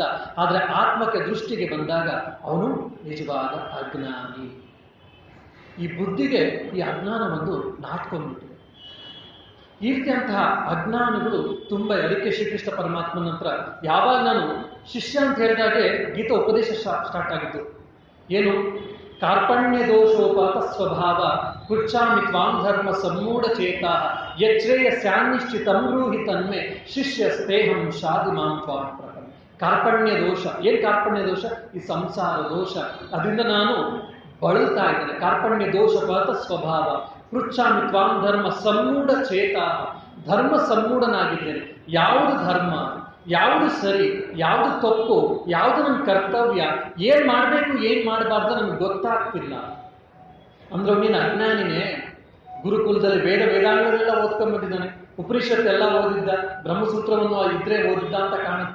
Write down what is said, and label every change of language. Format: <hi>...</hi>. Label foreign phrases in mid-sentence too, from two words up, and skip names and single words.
<kn>ಆದರೆ ಆತ್ಮಕ್ಕೆ ದೃಷ್ಟಿಗೆ ಬಂದಾಗ ಅವನು ನಿಜವಾದ ಅಜ್ಞಾನಿ. ಈ ಬುದ್ಧಿಗೆ ಈ ಅಜ್ಞಾನ ಒಂದು ನಾಟ್ಕೊಂಡ್ಬಿಟ್ಟಿದೆ. ಈ ರೀತಿಯಂತಹ ಅಜ್ಞಾನಿಗಳು ತುಂಬ. ಅದಕ್ಕೆ ಶ್ರೀಕೃಷ್ಣ ಪರಮಾತ್ಮನ ಹತ್ರ ಯಾವಾಗ ನಾನು ಶಿಷ್ಯ ಅಂತ ಹೇಳಿದಾಗೆ ಗೀತಾ ಉಪದೇಶ ಸ್ಟಾರ್ಟ್ ಆಗಿತ್ತು. ಏನು?</kn> <sa>ಕಾರ್ಪಣ್ಯ ದೋಷೋಪಾತ ಸ್ವಭಾವ ಪೃಚ್ಛಾಮಿ ತ್ವಾಂ ಧರ್ಮ ಸಮ್ಮೂಢ ಚೇತಾ ಯಚ್ರೇಯ ಸ್ಯಾನ್ನಿಶ್ಚಿತಂ ಬ್ರೂಹಿ ತನ್ಮೆ ಶಿಷ್ಯ ಸ್ನೇಹಂ ಶಾದಿ ಮಾಂ ತ್ವಾಂ ಪ್ರಕರಣ.</sa> <kn>ಕಾರ್ಪಣ್ಯ ದೋಷ. ಏನು ಕಾರ್ಪಣ್ಯ ದೋಷ? ಈ ಸಂಸಾರ ದೋಷ. ಅದರಿಂದ ನಾನು ಬಳಲ್ತಾ ಇದ್ದೇನೆ.</kn> <sa>ಕಾರ್ಪಣ್ಯ ದೋಷೋಪಾತ ಸ್ವಭಾವ ಪೃಚ್ಛಾಮಿ ತ್ವಾಂ ಧರ್ಮ ಸಮ್ಮೂಢ ಚೇತಾ.</sa> <kn>ಧರ್ಮ ಸಮ್ಮೂಢನಾಗಿದ್ದೇನೆ. ಯಾವುದು ಧರ್ಮ, ಯಾವುದು ಸರಿ, ಯಾವುದು ತಪ್ಪು, ಯಾವುದು ನನ್ನ ಕರ್ತವ್ಯ, ಏನ್ ಮಾಡಬೇಕು ಏನ್ ಮಾಡಬಾರ್ದು ನಮ್ಗೆ ಗೊತ್ತಾಗ್ತಿಲ್ಲ ಅಂದ್ರೆ ಅವನೇನು ಅಜ್ಞಾನಿನೇ. ಗುರುಕುಲದಲ್ಲಿ ವೇದಾಂಗಗಳೆಲ್ಲ ಓದ್ಕೊಂಡ್ಬಿಟ್ಟಿದ್ದಾನೆ, ಉಪನಿಷತ್ ಎಲ್ಲ ಓದಿದ್ದ, ಬ್ರಹ್ಮಸೂತ್ರವನ್ನು ಇದ್ರೆ ಓದಿದ್ದ ಅಂತ ಕಾಣುತ್ತೆ.</kn>